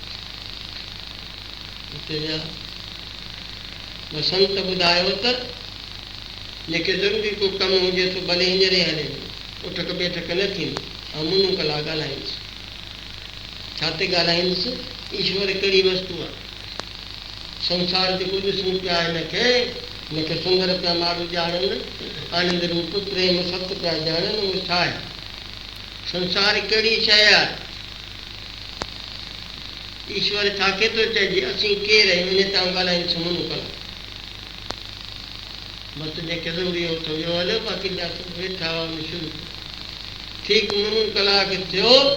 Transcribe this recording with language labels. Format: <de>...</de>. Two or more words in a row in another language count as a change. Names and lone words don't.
<sd>हुते विया संत ॿुधायो त जेके ज़रूरी को कमु हुजे त भले हींअर हले उठक बैठक न थींदी ऐं मुनूं कलाक ॻाल्हाईंदुसि छा ते ॻाल्हाईंदुसि ईश्वर कहिड़ी वस्तु आहे संसार जेको ॾिसूं पिया हिनखे सुंदर पिया माण्हू ॼाणनि आनंद रूप प्रेम सत्य पिया ॼाणनि उहो छा आहे संसार कहिड़ी शइ आहे ईश्वर छा केतिरो चइजे असीं केरु आहियूं इन तां ॻाल्हाईंदुसि मुनूं कलाक बसि जेके ज़रूरी हो त वियो हलियो बाक़ी ॿिया सभु वेठा हुआ शुरू ठीकु मुनूं कलाक थियो</sd>